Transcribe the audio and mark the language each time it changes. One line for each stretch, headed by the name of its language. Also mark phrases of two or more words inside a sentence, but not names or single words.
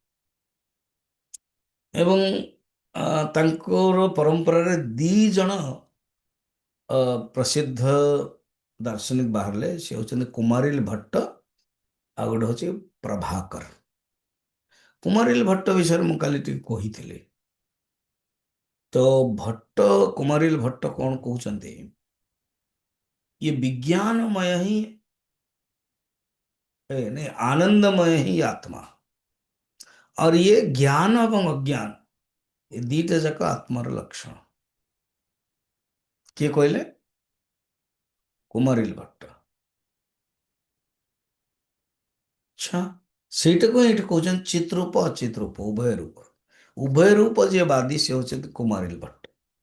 Odia: ଏବଂ ତାଙ୍କର ପରମ୍ପରାରେ 2 ଜଣ ପ୍ରସିଦ୍ଧ ଦାର୍ଶନିକ ବାହାରିଲେ। ସେ ହଉଛନ୍ତି କୁମାରିଲ ଭଟ୍ଟ, ଆଉ ଗୋଟେ ହଉଛି ପ୍ରଭାକର। କୁମାରିଲ ଭଟ୍ଟ ବିଷୟରେ ମୁଁ କାଲି ଟିକେ କହିଥିଲି। ତ କୁମାରିଲ ଭଟ୍ଟ କଣ କହୁଛନ୍ତି,
Hindi: ये विज्ञानमय ही नहीं, आनंदमय ही आत्मा, और ये ज्ञान एवं अज्ञान, ये
Odia: 2ଟା ଯାକ ଆତ୍ମାର ଲକ୍ଷଣ। କିଏ କହିଲେ? କୁମାରିଲ ଭଟ୍ଟ। ଆଚ୍ଛା, ସେଇଟାକୁ ଏଇଠି କହୁଛନ୍ତି ଚିତ୍ ରୂପ ଅଚିତ୍ ରୂପ ଉଭୟ ରୂପ। ଉଭୟ ରୂପ ଯିଏ ବାଦୀ ସେ ହଉଛନ୍ତି କୁମାରିଲ ଭଟ୍ଟ।